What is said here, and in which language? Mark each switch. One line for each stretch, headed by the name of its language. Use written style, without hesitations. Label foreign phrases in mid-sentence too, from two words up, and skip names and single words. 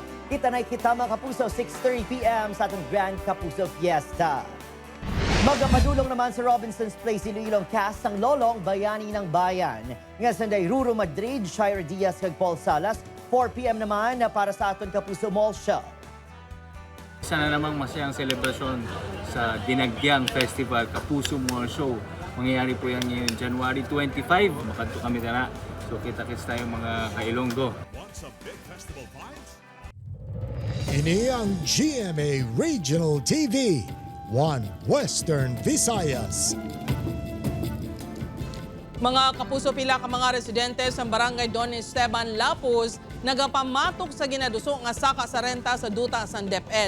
Hiligaynon: Kita na kita mga kapuso 6:30 p.m. sa atong Grand Kapuso Fiesta. Magapadulong naman sa Robinson's Place Iloilong cast ang Lolong Bayani ng Bayan. Nga sanday Ruro Madrid, Shire Diaz kag Paul Salas, 4 p.m. naman para sa aton Kapuso Mall Show.
Filipino: Sana namang masayang selebrasyon sa Dinagyang Festival Kapuso Mall Show. Mangyayari po yan ngayon January 25.
Hiligaynon: Makadto kami na.
Filipino: So kita-kits tayo mga ka-Ilonggo.
Hiligaynon: Ini ang GMA Regional TV, One Western Visayas. Mga kapuso, pila ka mga residente sa barangay Don Esteban, Lapuz nagapamatok sa ginaduso nga saka sa renta sa duta sa DepEd.